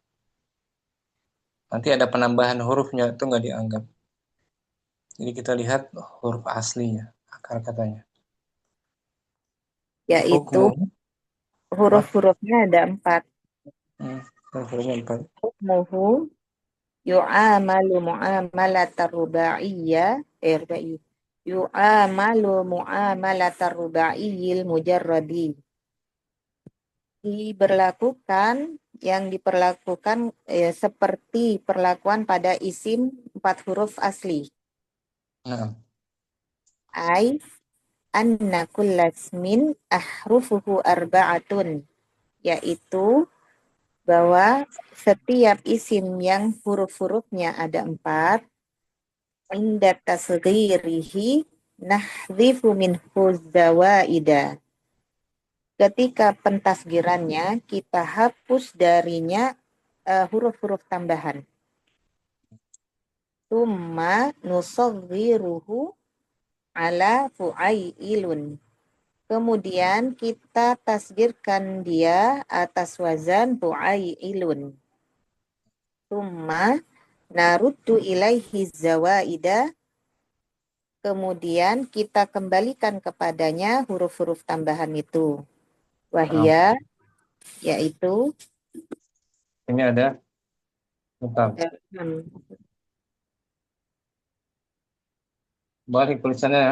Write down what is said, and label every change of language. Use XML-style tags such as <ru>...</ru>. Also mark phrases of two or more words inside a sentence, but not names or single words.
<id>Nanti ada penambahan hurufnya itu nggak dianggap. Jadi kita lihat huruf aslinya, akar katanya. yaitu Hukmu apa? huruf-hurufnya ada 4. Hurufnya 4.</id> <ar>حكمه يعامل معاملة الرباعية، رباعي. يعامل معاملة الرباعي المجرد.</ar> <id>Yang diperlakukan seperti perlakuan pada isim 4 huruf asli. Nah,</id> <ar>أي أن كل اسم أحرفه أربعة,</ar> <id>yaitu bahwa setiap isim yang huruf-hurufnya ada 4,</id> <ar>عند تصغيره نحذف منه الزوائد.</ar> <id>Ketika pentasgirannya, kita hapus darinya huruf-huruf tambahan.</id> <ar>ثم نصغره على فعيل.</ar> <id>Kemudian kita tasgirkan dia atas wazan fu'ailun.</id> <ar>ثم نرد إليه الزوائد.</ar> <id>Kemudian kita kembalikan kepadanya huruf-huruf tambahan itu. Nah, Wahia, yaitu ini ada, bentar, balik tulisannya ya.</id>